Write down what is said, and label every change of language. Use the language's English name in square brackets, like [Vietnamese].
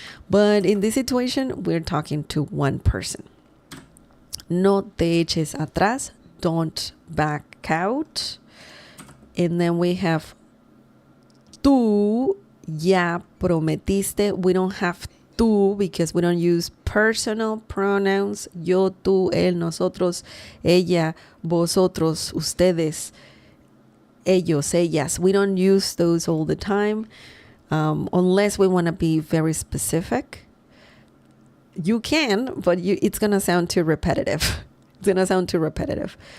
[English] But in this situation, we're talking to one person. [Spanish] No te eches atrás. [English] Don't back out. And then we have [Spanish] tú ya prometiste. [English] We don't have tú because we don't use personal pronouns. [Spanish] Yo, tú, él, nosotros, ella, vosotros, ustedes, ellos, ellas. [English] We don't use those all the time unless we want to be very specific. You can, but it's going to sound too repetitive. It's going to sound too repetitive.